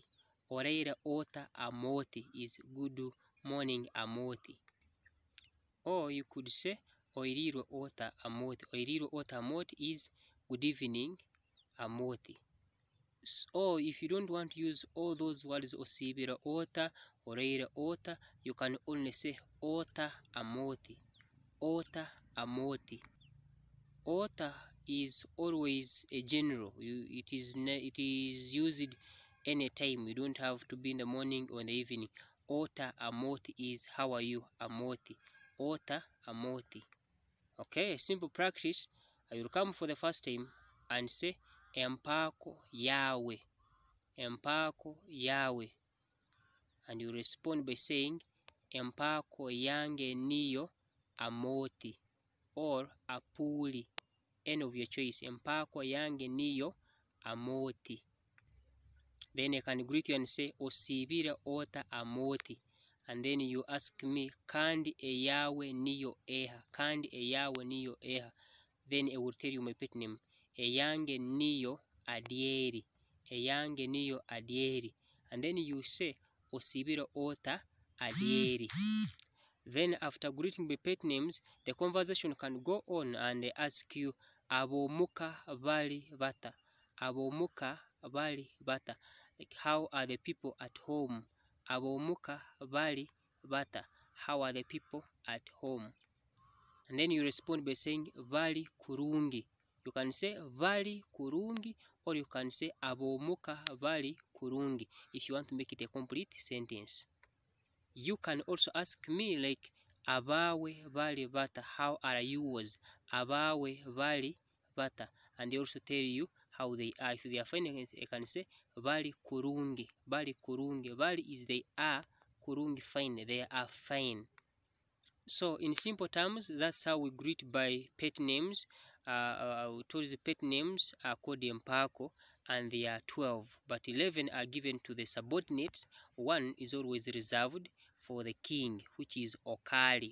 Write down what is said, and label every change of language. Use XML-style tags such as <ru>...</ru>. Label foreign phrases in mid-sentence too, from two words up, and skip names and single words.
<ttj>Oreire ota</ttj> <en>Amoti is good morning Amoti. Or you could say</en> <ttj>Oiriro ota</ttj> <en>Amoti.</en> <ttj>Oiriro ota</ttj> <en>Amoti is good evening Amoti. Or if you don't want to use all those words,</en> <ttj>Osibira ota, Oreire ota,</ttj> <en>you can only say ota Amoti. Ota Amoti. Ota is always a general. It is used anytime. You don't have to be in the morning or in the evening. Ota Amoti is how are you Amoti.</en> <ttj>Ota Amoti.</ttj> <en>Okay, a simple practice. I will come for the first time and say</en> <ttj>Empaako yawe. Empaako yawe.</ttj> <en>And you respond by saying</en> <ttj>Empaako yange niyo</ttj> <en>Amoti or Apuli. Any of your choice.</en> <ttj>Empaako yange niyo Amoti.</ttj> <en>Then I can greet you and say</en> <ttj>Osibire ota</ttj> <en>Amoti. And then you ask me</en> <ttj>Kandi eyawe niyo eha. Kandi eyawe niyo eha.</ttj> <en>Then I will tell you my pet name.</en> <ttj>Eyange niyo Adieri. Eyange niyo Adieri.</ttj> <en>And then you say</en> <ttj>Osibire ota</ttj> <en>Adieri. Then after greeting by pet names, the conversation can go on and ask you</en> <ttj>Abomuka bali bata. Abomuka bali bata.</ttj> <en>Like how are the people at home?</en> <ttj>Abomuka bali bata.</ttj> <en>How are the people at home? And then you respond by saying</en> <ttj>Vali kurungi.</ttj> <en>You can say</en> <ttj>Vali kurungi,</ttj> <en>or you can say</en> <ttj>Abomuka Vali kurungi</ttj> <en>if you want to make it a complete sentence. You can also ask me like</en> <ttj>Abawe Vali Vata.</ttj> <en>How are yours?</en> <ttj>Abawe Vali Vata.</ttj> <en>And they also tell you how they are. If they are fine, I can say</en> <ttj>Vali kurungi. Vali kurungi.</ttj> <en>Vali is they are, kurungi fine. They are fine. So in simple terms, that's how we greet by pet names. We told the pet names are called Empaako, and they are 12, but 11 are given to the subordinates. One is always reserved for the king, which is Okali.</en>